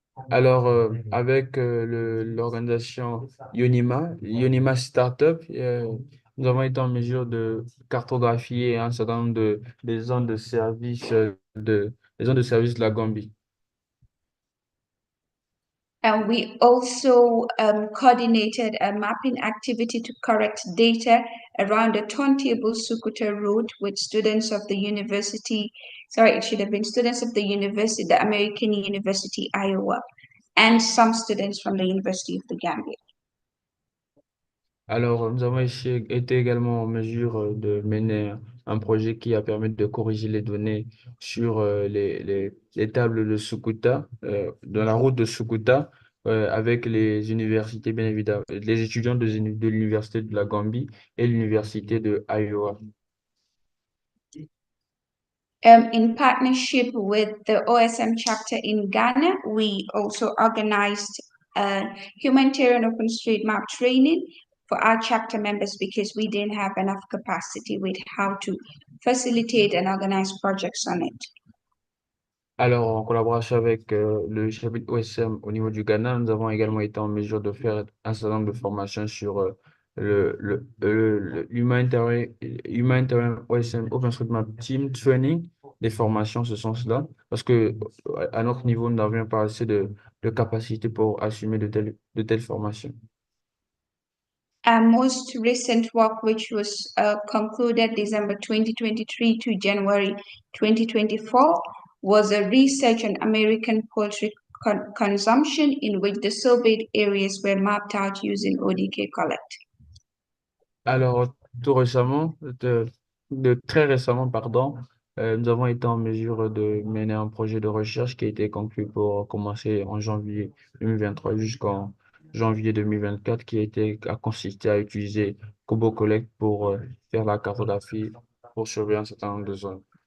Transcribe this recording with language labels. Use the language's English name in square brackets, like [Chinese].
[French] Alors, avec l'organisation Yonima Startup, nous avons été en mesure de cartographier un certain nombre des zones de service des zones de service de la Gambie. [English] And we also coordinated a mapping activity to correct data around the turntable Sukuta road with students of the university. Sorry, it should have been students of the university, the American University, Iowa, and some students from the University of the Gambia. [French] Alors, nous avons été également en mesure de mener un projet qui a permis de corriger les données sur les tables de Sukuta, dans la route de Sukuta, avec les universités, bien évidemment, les étudiants de l'Université de la Gambie et l'Université de Iowa. [English] In partnership with the OSM chapter in Ghana, we also organized humanitarian OpenStreetMap training for our chapter members because we didn't have enough capacity with how to facilitate and organize projects on it. [French] Alors, en collaboration avec le chapitre OSM au niveau du Ghana, nous avons également été en mesure de faire un certain nombre de formations sur l'Humanitarian OSM OpenStreetMap Team Training, des formations en ce sens-là, parce que à notre niveau, nous n'avions pas assez de capacité pour assumer de telles formations. [English] Our most recent work, which was concluded December 2023 to January 2024, was a research on American poultry consumption in which the surveyed areas were mapped out using ODK Collect? [French] Alors, très récemment, pardon, nous avons été en mesure de mener un projet de recherche qui a été conclu pour commencer en janvier 2023 jusqu'en janvier 2024, a consisté à utiliser Kobo Collect pour faire la cartographie pour surveiller un certain nombre de zones.